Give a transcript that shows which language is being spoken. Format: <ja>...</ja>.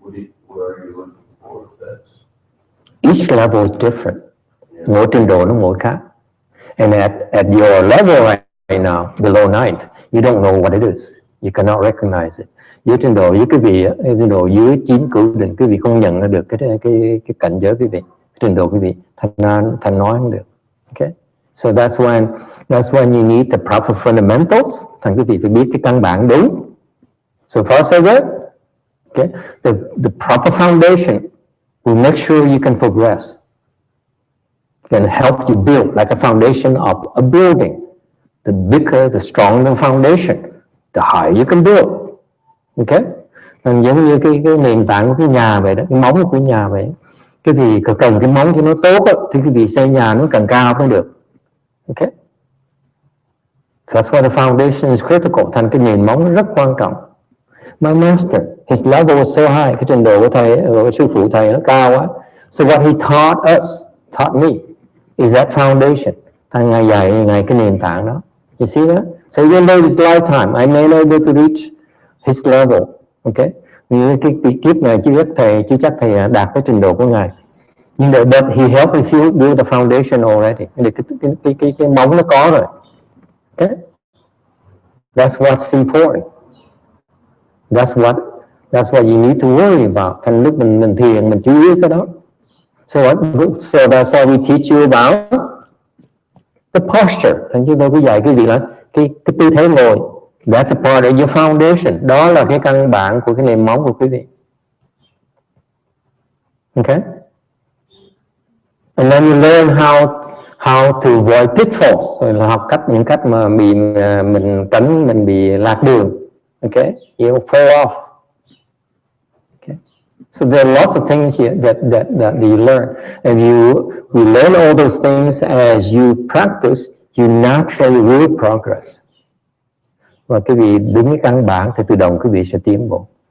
<en>What are you looking for? Each level is different. Yeah.</en> <vi>Mỗi trình độ nó mỗi khác.</vi> <en>And at your level right now, below 9th, you don't know what it is. You cannot recognize it.</en> <vi>Dưới trình độ với quý vị, trình độ dưới 9 cửu định, quý vị không nhận ra được cái cảnh giới quý vị, trình độ quý vị, thành nói không được.</vi> <en>Okay? So that's when you need the proper fundamentals.</en> <vi>Thành quý vị phải biết cái căn bản đúng.</vi> <en>So far so good. Okay? The proper foundation will make sure you can progress. Can help you build like a foundation of a building. The bigger, the stronger the foundation, the higher you can build.</en> <vi>Okay? Giống như cái nền tảng của cái nhà vậy đó, cái móng của cái nhà vậy. Cái vị cần cái móng cho nó tốt á, thì cái vị xây nhà nó càng cao mới được.</vi> <en>Okay. So that's why the foundation is critical.</en> <vi>Thành cái nền móng rất quan trọng.</vi> <en>My master, his level was so high.</en> <vi>Cái trình độ của thầy, của sư phụ thầy nó cao quá.</vi> <en>So what he taught me is that foundation.</en> <vi>Thành ngài dạy ngài cái nền tảng đó.</vi> <en>You see that? So even though this lifetime I may not be able to reach his level, okay?</en> <vi>Như cái kiếp này chưa chắc thầy đạt cái trình độ của ngài. Nhưng</vi> <en>but he helped me build the foundation already.</en> <vi>Cái móng nó có rồi.</vi> <en>Okay? That's what's important. That's what you need to worry about.</en> <vi>Thành lúc mình thiền mình chú ý cái đó.</vi> <en>So that's why we teach you about the posture.</en> <vi>Thành chúng tôi có dạy cái gì là cái tư thế ngồi.</vi> <en>That's a part of your foundation.</en> <vi>Đó là cái căn bản của cái nền móng của quý vị.</vi> <en>Okay? And then you learn how to avoid pitfalls.</en> <vi>Rồi là học những cách mà mình tránh mình bị lạc đường.</vi> <en>Okay? You fall off. Okay? So there are lots of things that you learn. And you learn all those things as you practice, you naturally will progress.</en> <vi>Và quý vị đứng cái căn bản thì tự động quý vị sẽ tiến bộ.</vi>